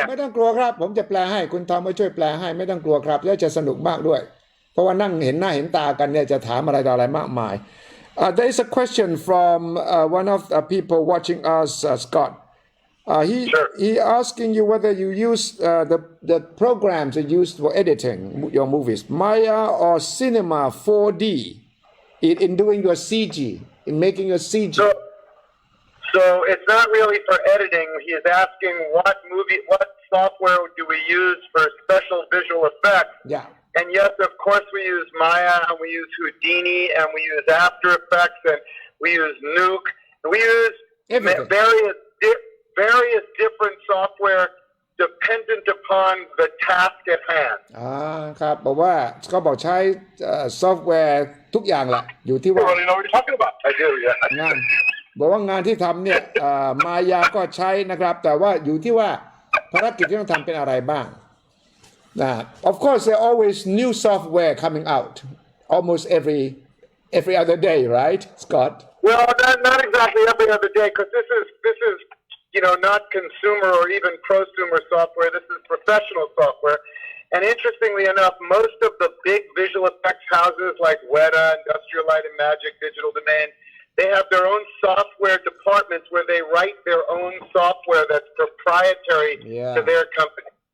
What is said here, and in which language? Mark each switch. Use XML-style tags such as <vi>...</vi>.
<th>ไม่ต้องกลัวครับผมจะแปลให้คุณทอมมาช่วยแปลให้ไม่ต้องกลัวครับแล้วจะสนุกมากด้วยเพราะว่านั่งเห็นหน้าเห็นตากันเนี่ยจะถามอะไรต่ออะไรมากมาย</th> <en>there is a question from one of the people watching us Scott he asking you whether you use the programs you use for editing your movies Maya or Cinema 4D in doing your CG in making your CG So it's not really for editing. He is asking what software do we use for special visual effects? Yeah. And yes, of course we use Maya and we use Houdini and we use After Effects and we use Nuke. And we use various different software dependent upon the task at hand.</en> <th>ครับบอกว่าเขาบอกใช้ซอฟต์แวร์ทุกอย่างแหละอยู่ที่ว่า</th> <en>You know what you're talking about? I do, yeah.</en> <th>งานบอกว่างานที่ทำเนี่ยมายาก็ใช้นะครับแต่ว่าอยู่ที่ว่าภารกิจที่ต้องทำเป็นอะไรบ้าง</th> <en>Of course there are always new software coming out almost every other day right Scott Well not exactly every other day because this is not consumer or even prosumer software this is professional software and interestingly enough most of the big visual effects houses like Weta, Industrial Light and Magic, Digital Domain they have their own software departments where they write their own software that's proprietary to their company.</en>